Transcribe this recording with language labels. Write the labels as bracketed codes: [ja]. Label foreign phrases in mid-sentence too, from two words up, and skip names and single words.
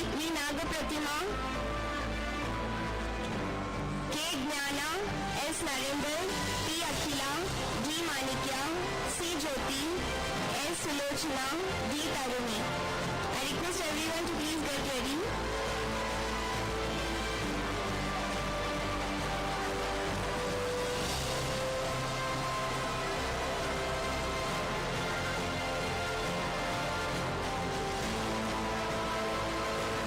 [en] V. Naga Pratima, K. Gnana, S. Narendra, P. Akhila, D. Manikya, C. Jyoti, S. Sulochana, D. Taruni. I request everyone to please get ready. V.